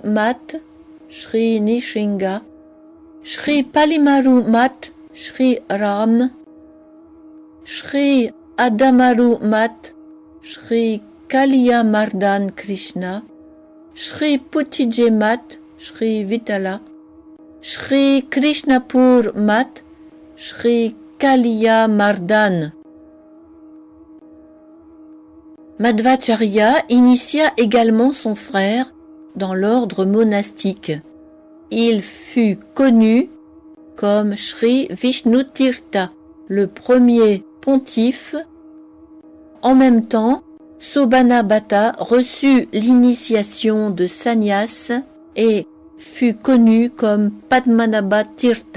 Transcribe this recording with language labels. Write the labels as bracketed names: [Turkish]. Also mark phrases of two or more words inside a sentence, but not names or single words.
[French] Math, Shri Nishinga, Shri Palimaru Math, Shri Ram, Shri Adamaru Math, Shri Kaliya Mardan Krishna, Shri Putije Math, Shri Vitala, Shri Krishnapur Math, Shri Kaliya Mardan. Madhvacharya initia également son frère dans l'ordre monastique. Il fut connu comme Shri Vishnutirtha, le premier pontife. En même temps, Sobanabhata reçut l'initiation de sannyas et fut connu comme Padmanabha Tirtha.